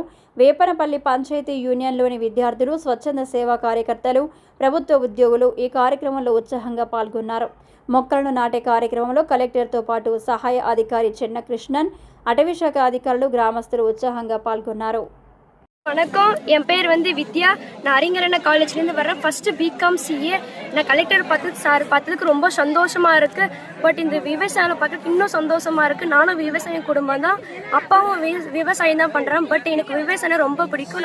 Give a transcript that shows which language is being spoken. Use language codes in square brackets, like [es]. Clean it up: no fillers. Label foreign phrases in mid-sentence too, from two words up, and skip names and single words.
[te] వేపనపల్లి పంచాయతీ యూనియన్లోని విద్యార్థులు, స్వచ్ఛంద సేవా కార్యకర్తలు, ప్రభుత్వ ఉద్యోగులు ఈ కార్యక్రమంలో ఉత్సాహంగా పాల్గొన్నారు. మొక్కలను నాటే కార్యక్రమంలో కలెక్టర్తో పాటు సహాయ అధికారి చెన్నకృష్ణన్, అటవీశాఖ అధికారులు, గ్రామస్తులు ఉత్సాహంగా పాల్గొన్నారు. [ta] வணக்கம், என் பேர் வித்யா. நான் அறிஞரண காலேஜ்லேருந்து வரேன். ஃபஸ்ட்டு பிகாம் சிஏ. நான் கலெக்டர் பார்த்ததுக்கு ரொம்ப சந்தோஷமாக இருக்குது. பட் இந்த விவசாயம் பார்த்துட்டு இன்னும் சந்தோஷமாக இருக்குது. நானும் விவசாய குடும்பம் தான், அப்பாவும் விவசாயம் தான் பண்ணுறேன். பட் எனக்கு விவசாயம் ரொம்ப பிடிக்கும்.